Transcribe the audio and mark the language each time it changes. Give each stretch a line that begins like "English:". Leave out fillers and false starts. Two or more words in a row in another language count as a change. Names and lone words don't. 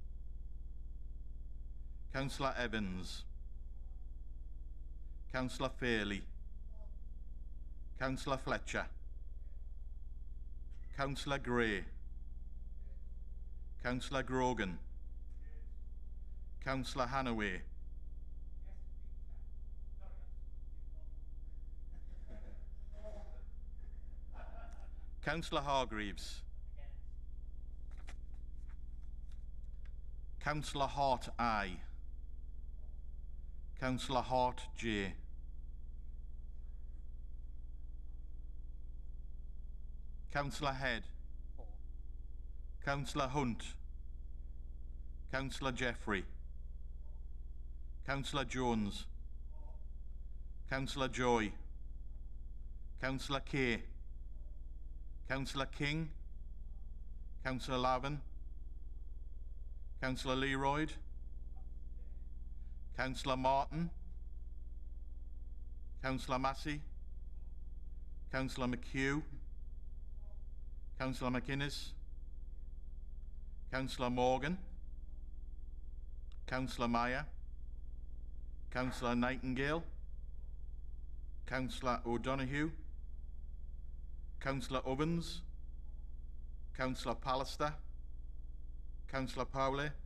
English: Councillor Evans, Councillor Fairley, Councillor Fletcher, Councillor Gray, Councillor Grogan, Councillor Hanaway, Councillor Hargreaves, Councillor Hart I, Councillor Hart J, Councillor Head, Councillor Hunt, Councillor Jeffrey, Councillor Jones, Councillor Joy, Councillor Kay, Councillor King, Councillor Lavin, Councillor Leroyd, Councillor Martin, Councillor Massey, Councillor McHugh, Councillor McInnes, Councillor Morgan, Councillor Meyer, Councillor Nightingale, Councillor O'Donoghue, Councillor Ovens, Councillor Pallister, Councillor Powley,